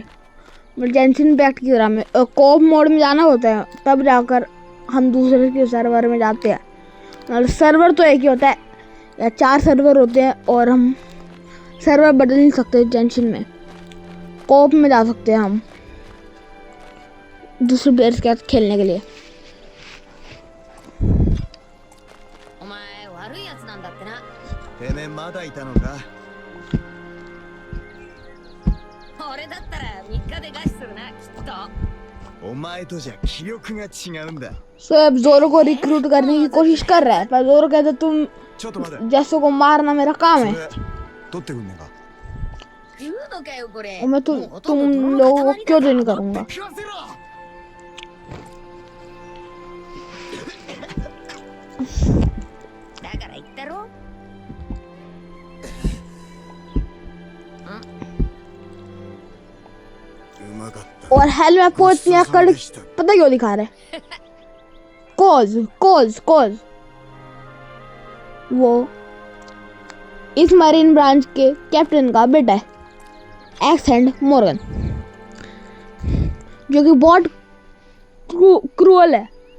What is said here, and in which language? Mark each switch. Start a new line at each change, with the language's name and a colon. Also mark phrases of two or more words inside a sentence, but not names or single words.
Hindi: जेंशिन इम्पैक्ट की तरह में
English: co-op mode
Hindi: में जाना होता है तब जाकर हम दूसरे के सर्वर में जाते हैं। मतलब सर्वर तो एक ही होता है या 4 सर्वर होते हैं और हम सर्वर बदल नहीं सकते। जेंशिन में कोऑप में जा सकते हैं हम दूसरे प्लेयर्स के साथ खेलने के लिए।
Japanese: お前悪いやつなんだってな。てめえまだいたのか。俺だったら3日で餓死するなきっと。お前とじゃ気力が違うんだ。
Hindi: सो अब जोरो को रिक्रूट करने की कोशिश कर रहा है पर जोरो कहता तुम
Japanese: ちょっと待て。
Hindi: जैसों को मारना मेरा काम
Japanese: そ
Hindi: है
Japanese: れ取ってくんねえか。言うのかよこれ。
Hindi: और मैं
Japanese: もうほとん
Hindi: तुम
Japanese: ど泥の
Hindi: लोगों को
Japanese: 塊
Hindi: क्यों
Japanese: だ
Hindi: तो नहीं करूँगा।
Japanese: 食わせろ。だから言ったろ。うまかった。
Hindi: और हेलमेपो इतनी अकड़ पता क्यों दिखा रहे हैं, कोज वो इस
English: marine branch
Hindi: के कैप्टन का बेटा है एक्सेंड मॉर्गन, जो कि बहुत क्रूअल है।